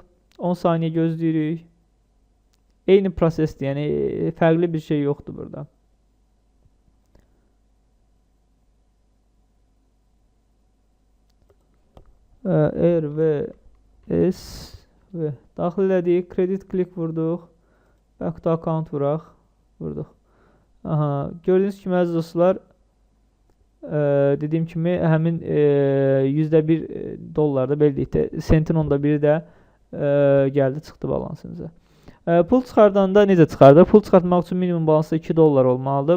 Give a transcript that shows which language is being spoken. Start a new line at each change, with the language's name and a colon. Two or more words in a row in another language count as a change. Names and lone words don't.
Azerbaijani: 10 saniyə gözləyirik. Eyni prosesdir, yəni fərqli bir şey yoxdur burada. RVS və daxil elədik,
English: credit click vurduq, back to account vurduq.
Azerbaijani: Aha, gördüyünüz kimi əziz dostlar, dediyim kimi həmin %1 dollarda belə deyək, sentin onda biri də gəldi, çıxdı balansınıza. Pul çıxardanda necə çıxardır? Pul çıxartmaq üçün minimum balansda 2 dollar olmalıdır.